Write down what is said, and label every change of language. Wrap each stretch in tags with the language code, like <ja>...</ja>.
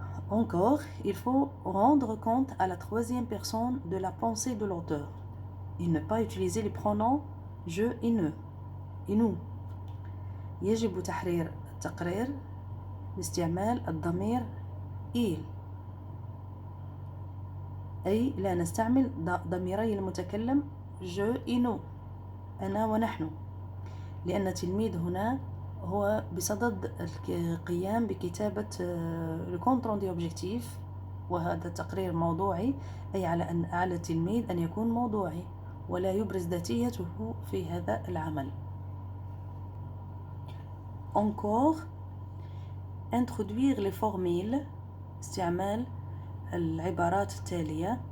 <fr>Encore, il faut rendre compte à la troisième personne de la pensée de l'auteur et ne pas utiliser les pronoms je et nous.</fr> <ar>يجب تحرير التقرير باستعمال الضمير il، أي لا نستعمل ضميري المتكلم</ar> <fr>je et nous،</fr> <ar>أنا ونحن، لأن التلميذ هنا هو بصدد القيام بكتابة الكونت روندي أوبجيكتيف، وهذا تقرير موضوعي، أي على التلميذ أن يكون موضوعي ولا يبرز ذاتيته في هذا العمل.</ar> <fr>Encore, introduire les formules،</fr> <ar>استعمال العبارات التالية.</ar>